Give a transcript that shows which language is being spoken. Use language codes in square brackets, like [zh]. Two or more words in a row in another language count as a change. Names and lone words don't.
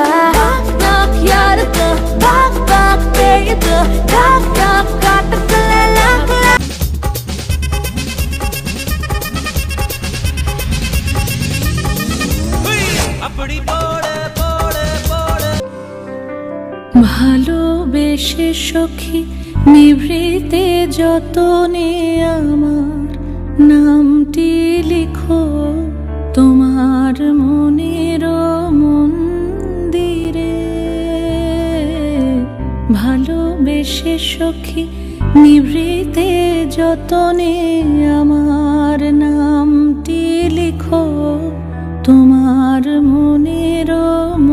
[ta] யாருக்கு பாக் பாக் பேயுது, டாக் டாக் காட்டுக்குள்ள லாக்ல. அப்படி போடு போடு போடு। [bn] ভালোবেসে সখী নিভৃতে যতনে আমার নামটি লিখো তোমার মনের মন্দিরে। ভালোবেসে সখী নিভৃতে যতনে আমার নামটি লিখো তোমার মনের